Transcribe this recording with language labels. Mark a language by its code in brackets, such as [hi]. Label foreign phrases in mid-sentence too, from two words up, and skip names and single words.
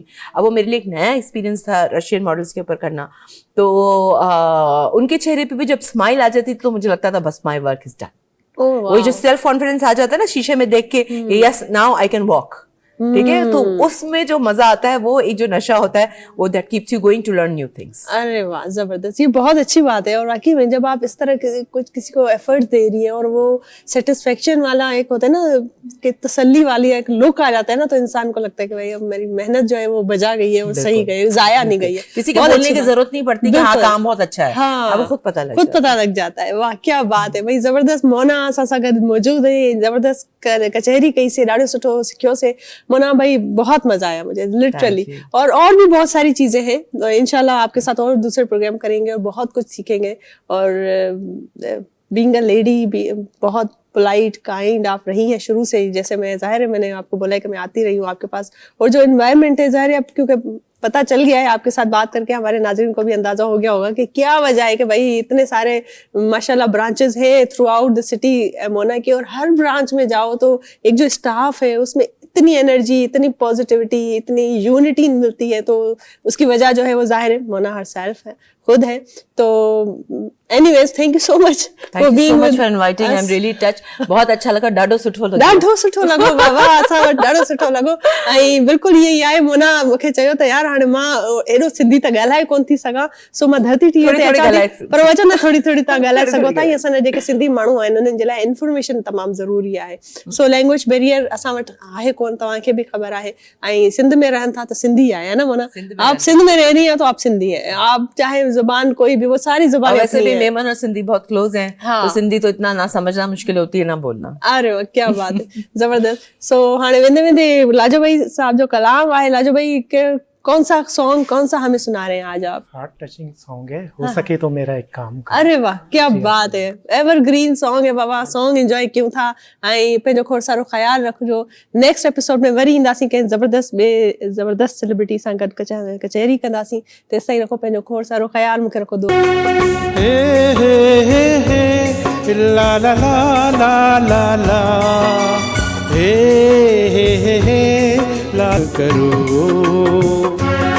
[ur] اب وہ میرے لیے ایک نیا ایکسپیرینس تھا رشین ماڈلز کے اوپر کرنا، تو ان کے چہرے پہ بھی جب سمائل آ جاتی تو مجھے لگتا تھا بس [en] my work is done. [ur] وہی جو [en] self confidence [ur] آ جاتا ہے نا شیشے میں دیکھ کے, [en] yes now I can walk, [ur] ٹھیک ہے، تو اس میں جو مزہ آتا ہے وہ ایک جو نشہ ہوتا ہے وہ [en] that keeps you going to learn new things. [ur] ارے واہ، زبردست، یہ بہت اچھی بات ہے۔ اور واقعی میں جب آپ اس طرح کچھ کسی کو ایفرٹ دے رہی ہے اور وہ سیٹسفیکشن والا ایک ہوتا ہے نا کہ تسلی والی ایک لک آ جاتا ہے نا، تو انسان کو لگتا ہے کہ بھائی اب میری محنت جو ہے وہ بجا گئی ہے، وہ صحیح گئی، ضائع نہیں گئی ہے. کسی کے بولنے کی ضرورت نہیں پڑتی کہ ہاں کام بہت اچھا ہے, हाँ, اب خود پتا لگ جاتا ہے. واہ کیا بات ہے بھائی، زبردست. [sd] मोना असां सां गॾु मौजूद है, जबरदस्त कचहरी कई से, ॾाढो सुठो सिखियो से। [ur] مونا بھائی بہت مزہ آیا مجھے لٹرلی، اور بھی بہت ساری چیزیں ہیں، ان شاء اللہ آپ کے ساتھ اور دوسرے پروگرام کریں گے اور بہت کچھ سیکھیں گے. اور [en] being a lady [ur] بھی بہت [en] polite kind [ur] آپ رہی ہیں شروع سے ہی، جیسے میں ظاہر ہے میں نے آپ کو بولا ہے کہ میں آتی رہی ہوں آپ کے پاس، اور جو انوائرمنٹ ہے ظاہر ہے اب کیونکہ پتا چل گیا ہے آپ کے ساتھ بات کر کے، ہمارے ناظرین کو بھی اندازہ ہو گیا ہوگا کہ کیا وجہ ہے کہ بھائی اتنے سارے ماشاءاللہ برانچز ہیں [en] throughout the city [ur] مونا کی، اور ہر برانچ میں جاؤ تو ایک جو سٹاف ہے اس میں اتنی انرجی، اتنی پازیٹیوٹی، اتنی یونٹی ملتی ہے. تو اس کی وجہ جو ہے وہ ظاہر ہے مونا ہرسیلف ہے، خود ہے. [en] تو anyways thank you so much for being for inviting, I am really touch, [ur] بہت اچھا لگا, [sd] ॾाढो सुठो लॻो बाबा, असां वटि ॾाढो सुठो लॻो। ऐं बिल्कुलु इहे ई आहे, मोना मूंखे चयो त यार हाणे मां एॾो सिंधी त ॻाल्हाए कोन थी सघां, सो मां धरती टीवी ते अचां थी, पर वचो न थोड़ी तव्हां ॻाल्हाए सघो था। असांजा जेके सिंधी माण्हू आहिनि उन्हनि जे लाइ इंफॉर्मेशन तमामु ज़रूरी आहे। सो [en] language barrier [sd] असां वटि आहे कोन, तव्हांखे बि ख़बर आहे। ऐं सिंध में रहनि था त सिंधी आहे ना मोना, [ur] آپ سندھ میں رہ رہی ہیں تو آپ سندھی ہے، آپ چاہے زبان کوئی بھی، وہ ساری زبان. ویسے بھی میمن اور سندھی بہت کلوز ہیں، تو سندھی تو اتنا نہ سمجھنا مشکل ہوتی ہے نہ بولنا. ارے واہ کیا بات ہے، زبردست. [sd] सो हाणे वेंदे वेंदे लाजो भाई साहब जो कलाम है, [ur] لاجو بھائی کے کون سا ہمیں سنا رہے ہیں آج آپ? [en] heart touching song [ur] ہے، ہو سکے تو میرا ایک کام کر. ارے واہ کیا بات ہے, [en] evergreen song [ur] ہے بابا, [en] song enjoy [ur] کیوں تھا. [sd] ऐं पंहिंजो खोड़ सारो ख्याल रखिजो। [en] next episode [sd] में वरी ईंदासीं कंहिं ज़बरदस्त सेलिब्रिटी सां गॾु कचहरी कंदासीं। तेसि ताईं रखो पंहिंजो खोड़ सारो ख्याल, मूंखे रखो दुआ। ला ला ला ला ला ला हे ला करो।